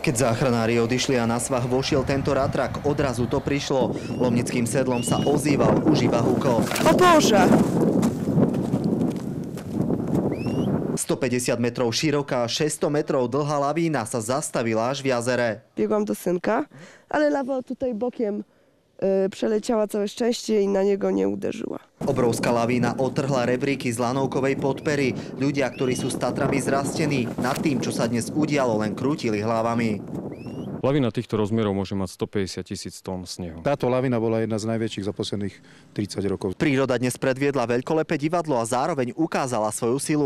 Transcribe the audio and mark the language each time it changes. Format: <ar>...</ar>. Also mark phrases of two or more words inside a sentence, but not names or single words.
<sk>Keď záchranári odišli a na svah vošiel tento ratrak, odrazu to prišlo. Lomnickým Sedlom sa ozýval už iba húkol. O Bože! 150 metrov široká, 600 metrov dlhá lavína sa zastavila až v jazere.</sk> <pl>Biegłam do synka, ale lawa tutaj bokiem przeleciała, całe szczęście i na niego nie uderzyła.</pl> <sk>Obrovská lavína otrhla rebríky z lanovkovej podpery. Ľudia, ktorí sú s Tatrami zrastení, nad tým, čo sa dnes udialo, len krútili hlavami. Lavína týchto rozmerov môže mať 150 000 tón snehu. Táto lavína bola jedna z najväčších za posledných 30 rokov. Príroda dnes predviedla veľkolepé divadlo a zároveň ukázala svoju silu.</sk>